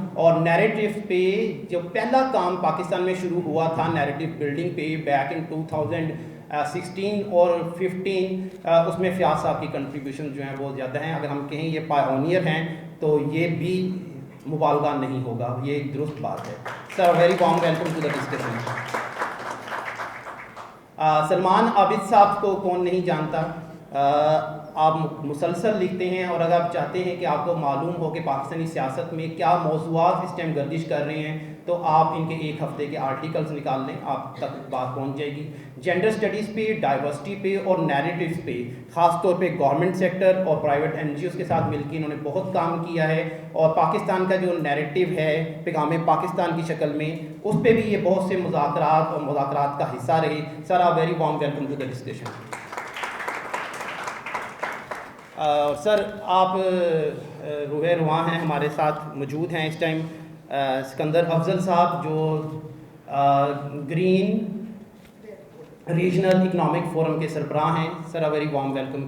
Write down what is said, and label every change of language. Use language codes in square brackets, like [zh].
[ur] اور نیریٹو پہ جو پہلا کام پاکستان میں شروع ہوا تھا نیریٹو بلڈنگ پہ بیک ان 2016 اور 15, اس میں فیاض صاحب کی کنٹریبیوشن جو ہیں بہت زیادہ ہیں. اگر ہم کہیں یہ پائونیئر ہیں تو یہ بھی مبالغہ نہیں ہوگا, یہ درست بات ہے. [en] Sir very warm welcome to the discussion. [ur] Salman عابد صاحب کو کون نہیں جانتا, آپ مسلسل لکھتے ہیں, اور اگر آپ چاہتے ہیں کہ آپ کو معلوم ہو کہ پاکستانی سیاست میں کیا موضوعات اس ٹائم گردش کر رہے ہیں تو آپ ان کے ایک ہفتے کے آرٹیکلز نکال لیں, آپ تک بات پہنچ جائے گی. جینڈر اسٹڈیز پہ, ڈائیورسٹی پہ اور نیریٹیوز پہ, خاص طور پہ گورنمنٹ سیکٹر اور پرائیویٹ این جی اوز کے ساتھ مل کے انہوں نے بہت کام کیا ہے, اور پاکستان کا جو نیریٹیو ہے پیغام پاکستان کی شکل میں, اس پہ بھی یہ بہت سے مذاکرات اور مذاکرات کا حصہ رہے. [en] Sir a very warm welcome to the discussion. [ur] سر آپ روح رواں ہیں, ہمارے ساتھ موجود ہیں اس ٹائم سکندر افضل صاحب جو گرین ریجنل اکنامک فورم کے سربراہ ہیں. سر [en] Very warm welcome.